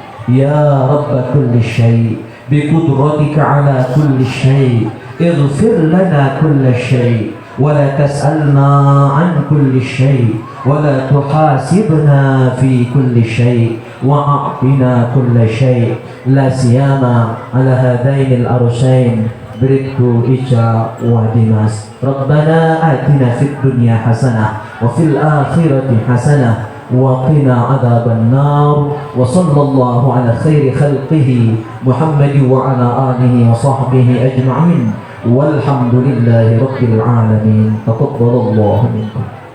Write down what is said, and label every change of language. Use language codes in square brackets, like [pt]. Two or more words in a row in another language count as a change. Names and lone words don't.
[ar] يا رب كل شيء بقدرتك على كل شيء اغفر لنا كل شيء ولا تسألنا عن كل شيء ولا تحاسبنا في كل شيء وأعطنا كل شيء لا سيما على هذين العروسين Bribtu Ica و Dimas. ربنا آتنا في الدنيا حسنة وفي الآخرة حسنة وقنا عذاب النار وصلى الله على خير خلقه محمد وعلى آله وصحبه أجمعين والحمد لله رب العالمين. تقبل الله منكم.